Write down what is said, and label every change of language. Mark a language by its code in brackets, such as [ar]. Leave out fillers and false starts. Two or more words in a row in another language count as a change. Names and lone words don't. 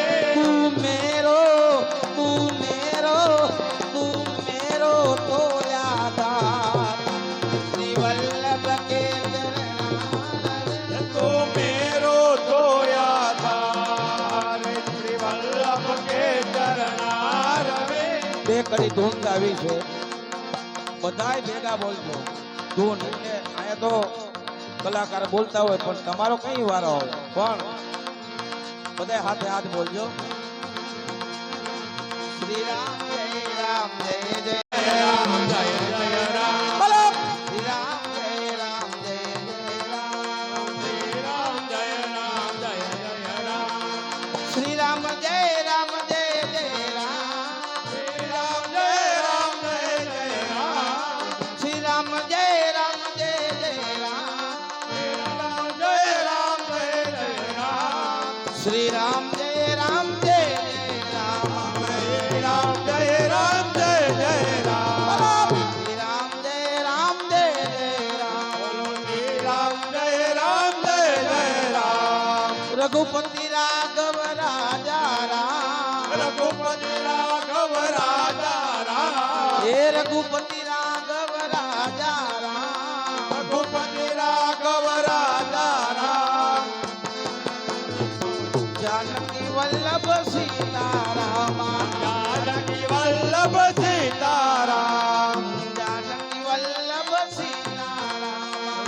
[bra] तू मेरो तो यादार श्री वल्लभ के चरणारवी तू मेरो जोया धार श्री वल्लभ के चरणारवी [gu] બે કડી ધૂન ગાવી છે બધાય ભેગા બોલજો ધૂન એટલે અહીંયા તો કલાકાર બોલતા હોય પણ તમારો કઈ વારો હોય પણ બધાય હાથે હાથ બોલજો શ્રી રામ જય જય [hi] राम जय जय राम [gu] બોલો શ્રી રામ જય જય રામ [hi] श्री राम जय राम [gu] શ્રી રામ જય જય રામ [hi] श्री राम जय राम जय जय राम [gu] શ્રી રામ જય જય રામ [hi] श्री राम जय राम जय जय राम [gu] શ્રી રામ જય જય રામ [hi] श्री राम जय राम जय जय राम [gu] શ્રી રામ જય જય રામ [hi] बोलो श्री राम जय राम जय जय राम [gu] રઘુપતિ રાઘવ રાજા રામ [hi] रघुपति राघव राजा राम [gu] હે રઘુપતિ રાઘવ રાજા રામ [hi] रघुपति राघव राजा राम जानकी वल्लभ सीताराम जानकी वल्लभ सीताराम जानकी वल्लभ सीताराम